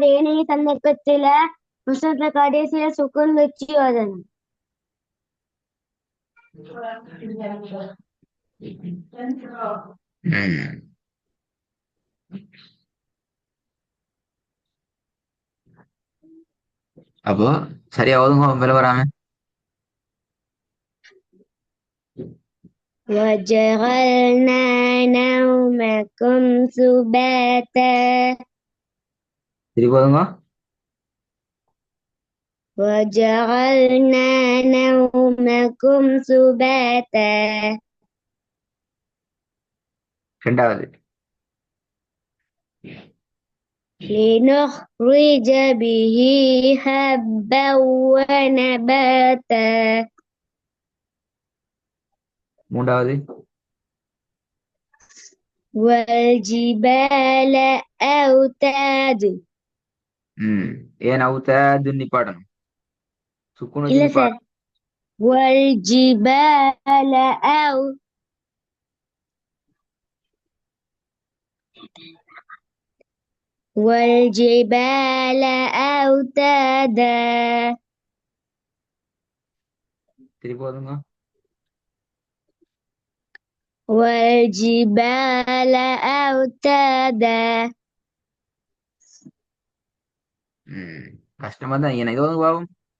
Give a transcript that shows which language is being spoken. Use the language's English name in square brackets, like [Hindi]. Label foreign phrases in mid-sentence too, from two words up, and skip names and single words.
[Tamil] ஏனைய சந்தர்ப்பத்துல வசனத்துல கடைசியில சுக்குன் வச்சு ஓதணும். ம். அப்போ சரியா ஓதுங்க மேல வராம. [Arabic] وجعلنا نومكم سباتا [Tamil] திருப்பி ஓதுங்க. [Arabic] وجعلنا نومكم سباتا [Tamil] ரெண்டாவது. [Arabic] لنخرج به حبا ونباتا [Tamil] மூன்றாவது. [Arabic] والجبال أوتاد. [Tamil] ம். ஏன் அவுத்த நிப்பாட்டணும். சுக்குன் வச்சு இல்ல சார். நிப்பாட்டணும். [Arabic] والجبال أو والجبال أوتادا [Tamil] திருப்பி ஓதுங்க. [Arabic] والجبال أوتادا ம். [Tamil] கஷ்டமா தான் என்ன இது ஓதுங்க பாவம்.